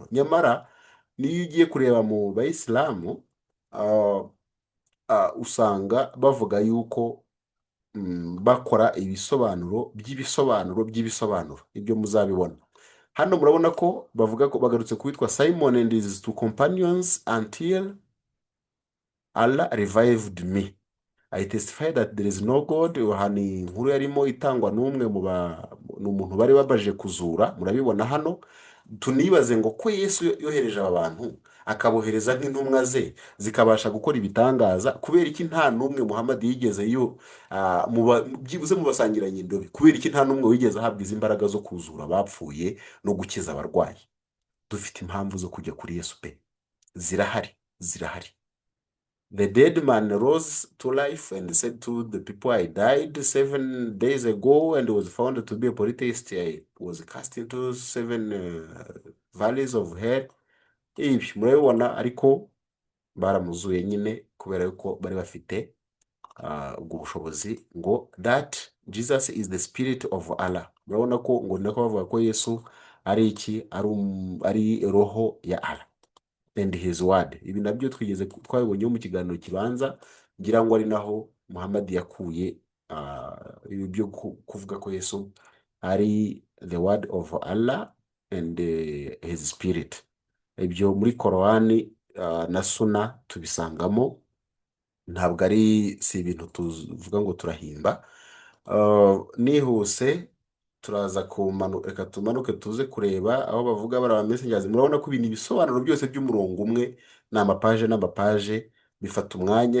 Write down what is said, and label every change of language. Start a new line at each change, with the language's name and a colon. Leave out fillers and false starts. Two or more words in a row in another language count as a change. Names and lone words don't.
Kinyarwanda: Nyamara niyo ugiye kureba mu bayisilamu, ah, usanga bavuga yuko bakora ibisobanuro by'ibisobanuro by'ibisobanuro. Ibyo muzabibona hano. Murabona ko bavuga ko bagarutse ku witwa
English: Simon and his two companions until Allah revived me. I testify that there is no God.
Kinyarwanda: Aha ni inkuru yarimo itangwa n'umwe ni umuntu bari babaje kuzura. Murabibona hano. Tunibaze ngo ko Yesu yohereje aba bantu akabohereza nk'intumwa ze zikabasha gukora ibitangaza, kubera iki nta n'umwe Muhammad yigeze byibuze mu basangirangendo be, kubera iki nta n'umwe wigeze ahabwa izi mbaraga zo kuzura abapfuye no gukiza abarwayi? Dufite impamvu zo kujya kuri Yesu pe, zirahari, zirahari.
English: The dead man rose to life and said to the people, I died 7 days ago and was found to be a polytheist. I was cast into 7 valleys of hell.
Kinyarwanda: Ibi murabibona, ariko baramuzuye nyine kubera yuko bari bafite ubwo bushobozi, ngo
English: that Jesus is the spirit of Allah.
Kinyarwanda: Murabona ko ngo nako bavuga ko Yesu ari iki, ari roho ya Allah
English: and his word.
Kinyarwanda: Ibi nabyo twabibonye mu kiganiro kibanza, ngira ngo ari naho Muhammad yakuye ibi byo kuvuga ko Yesu ari
English: the word of Allah and his spirit.
Kinyarwanda: Ibyo muri Korowani na Suna tubisangamo, ntabwo si ibintu tuvuga ngo turahimba. Nihuse turaza reka tumanuke tuze kureba aho bavuga bari messengers. Murabona ko ibintu ibisobanuro byose by'umurongo umwe ni amapaje n'amapaje, bifata umwanya.